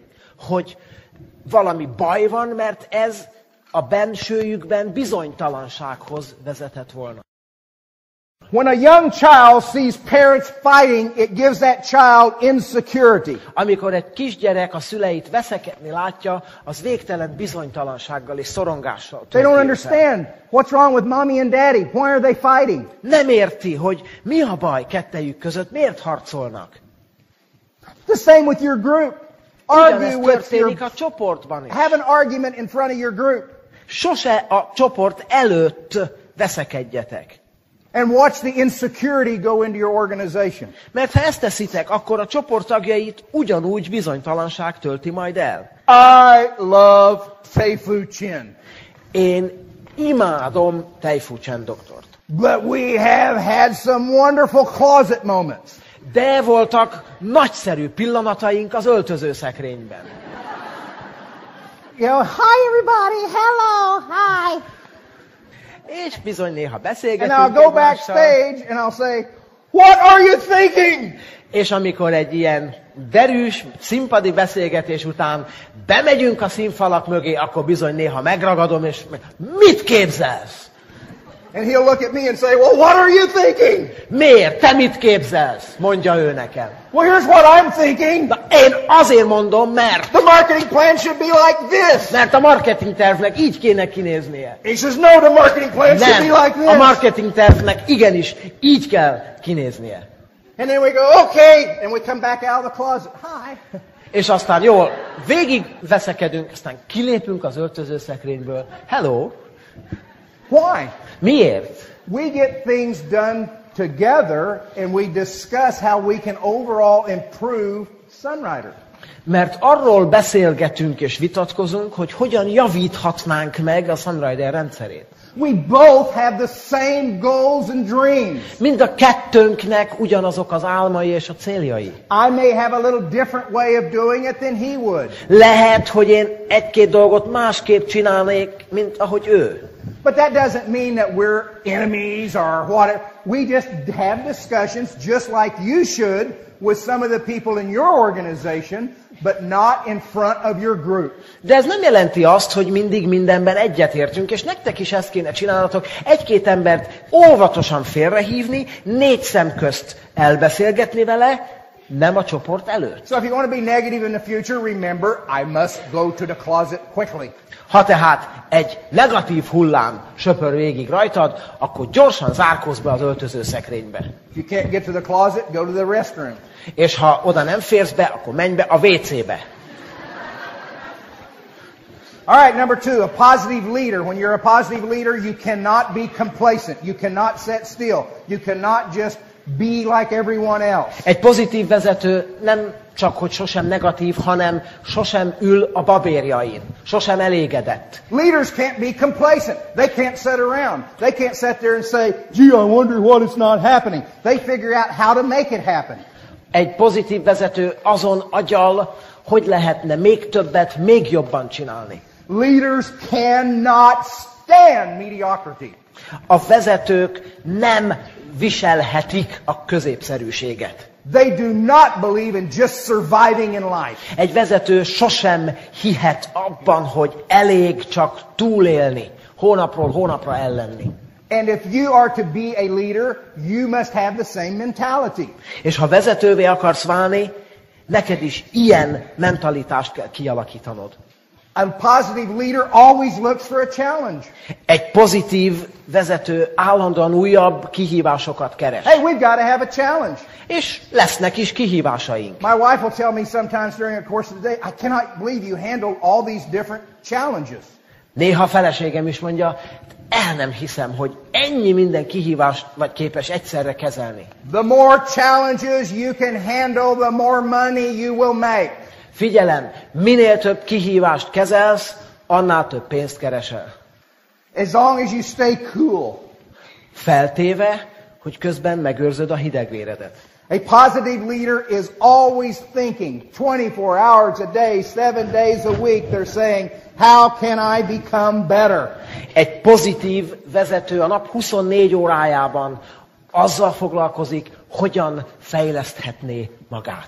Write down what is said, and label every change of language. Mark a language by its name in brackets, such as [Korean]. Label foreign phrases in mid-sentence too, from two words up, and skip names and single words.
[Hungarian] hogy valami baj van, mert ez a bensőjükben bizonytalansághoz vezetett volna. [English] When a young child sees parents fighting, it gives that child insecurity. [Hungarian] Amikor egy kisgyerek a szüleit veszekedni látja, az végtelen bizonytalansággal és szorongással [English] They don't [Hungarian] tölti őt fel. [English] understand what's wrong with mommy and daddy. Why are they fighting? [Hungarian] Nem érti, hogy mi a baj kettejük között, miért harcolnak. [English] The same with your group. Argue [Hungarian] Ugyanez [English] with [Hungarian] történik [English] your... [Hungarian] a csoportban is. [English] Have an argument in front of your group. [Hungarian] Sose a csoport előtt veszekedjetek. [English] And watch the insecurity go into your organization. [Hungarian] Mert ha ezt teszitek, akkor a csoport tagjait ugyanúgy bizonytalanság tölti majd el. [English] I love Fei-Fu Chen. [Hungarian] Én imádom Tei-Fu Chen doktort. [English] But we have had some wonderful closet moments. [Hungarian] De voltak nagyszerű pillanataink az öltözőszekrényben. [English] You know, hi everybody, hello, hi. [Hungarian] És bizony néha [English] And [Hungarian] beszélgetünk [English] I'll go [Hungarian] egymással. [English] backstage and I'll say, what are you thinking? [Hungarian] És amikor egy ilyen derűs, színpadi beszélgetés után bemegyünk a színfalak mögé, akkor bizony néha megragadom, és mit képzelsz? [English] And he'll look at me and say, well, what are you thinking? [Hungarian] Miért? Te mit képzelsz? Mondja ő nekem. [English] Well, here's what I'm thinking. [Hungarian] Na, én azért mondom, mert [English] The marketing plan should be like this. [Hungarian] mert a marketing tervnek így kéne kinéznie. [English] He says, no, the marketing plan should [Hungarian] Nem, [English] be like [Hungarian] a [English] this. [Hungarian] marketing tervnek igenis így kell kinéznie. [English] And then we go, okay, and we come back out of the closet. Hi. [Hungarian] És aztán jól végig veszekedünk, aztán kilépünk az öltözőszekrényből. [English] Hello! Why? [Hungarian] Miért? [English] We get things done together and we discuss how we can overall improve Sunrider. [Hungarian] Mert arról beszélgetünk és vitatkozunk, hogy hogyan javíthatnánk meg a Sunrider rendszerét. [English] We both have the same goals and dreams. [Hungarian] Mind a kettőnknek ugyanazok az álmai és a céljai. [English] I may have a little different way of doing it than he would. [Hungarian] Lehet, hogy én egy-két dolgot másképp csinálnék, mint ahogy ő. [English] But that doesn't mean that we're enemies or whatever. We just have discussions just like you should with some of the people in your organization, but not in front of your group. [Hungarian] De ez nem jelenti azt, hogy mindig mindenben egyetértünk, és nektek is ezt kéne csinálnatok. Egy-két embert óvatosan félrehívni, 4 szem közt elbeszélgetni vele, nem a csoport előtt. [English] So if you want to be negative in the future, remember, I must go to the closet quickly. [Hungarian] Ha tehát egy negatív hullám söpör végig rajtad, akkor gyorsan zárkózz be az öltözőszekrénybe. [English] If you can't get to the closet, go to the restroom. [Hungarian] És ha oda nem férsz be, akkor menj be a WC-be. [English] All right, number 2, a positive leader. When you're a positive leader, you cannot be complacent. You cannot sit still. You cannot just be like everyone else. [Hungarian] Egy pozitív vezető nem csak, hogy sosem negatív, hanem sosem ül a babérjain. Sosem elégedett. [English] Leaders can't be complacent. They can't sit around. They can't sit there and say, gee, I wonder what is not happening. They figure out how to make it happen. [Hungarian] Egy pozitív vezető azon agyal, hogy lehetne még többet, még jobban csinálni. [English] Leaders cannot stand mediocrity. [Hungarian] A vezetők nem viselhetik a középszerűséget. [English] They do not believe in just surviving in life. [Hungarian] Egy vezető sosem hihet abban, hogy elég csak túlélni, hónapról hónapra ellenni. [English] And if you are to be a leader, you must have the same mentality. [Hungarian] És ha vezetővé akarsz válni, neked is ilyen mentalitást kell kialakítanod. [English] A positive leader always looks for a challenge. [Hungarian] Egy pozitív vezető állandóan újabb kihívásokat keres. [English] Hey, we've got to have a challenge. [Hungarian] És lesznek is kihívásaink. [English] My wife will tell me sometimes during the course of the day, I cannot believe you handle all these different challenges. [Hungarian] Néha a feleségem is mondja, el nem hiszem, hogy ennyi minden kihívást vagy képes egyszerre kezelni. [English] The more challenges you can handle, the more money you will make. [Hungarian] Figyelem, minél több kihívást kezelsz, annál több pénzt keresel. [English] As long as you stay cool. [Hungarian] Feltéve, hogy közben megőrzöd a hidegvéredet. [English] A positive leader is always thinking 24 hours a day, 7 days a week. They're saying, how can I become better? [Hungarian] Egy pozitív vezető a nap 24 órájában azzal foglalkozik, hogyan fejleszthetné magát.